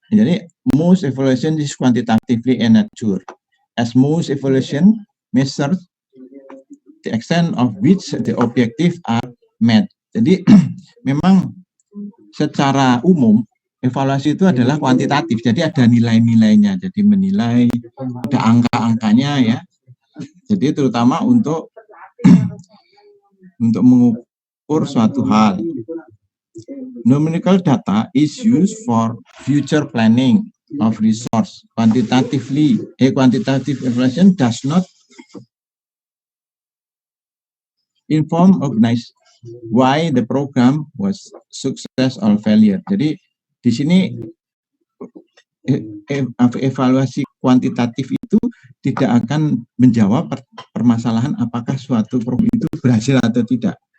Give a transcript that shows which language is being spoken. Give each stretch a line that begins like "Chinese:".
English: Jadi most evaluation is quantitatively in nature, as most evaluation measures the extent of which the objective are met.
Indonesian: Jadi memang secara umum evaluasi itu adalah kuantitatif, jadi ada nilai-nilainya, jadi menilai, ada angka-angkanya ya. Jadi terutama untuk mengukur suatu hal.
English: Numerical data is used for future planning of resource. Quantitative evaluation does not inform organize why the program was success or failure.
Indonesian: Jadi di sini evaluasi kuantitatif itu tidak akan menjawab permasalahan apakah suatu program itu berhasil atau tidak.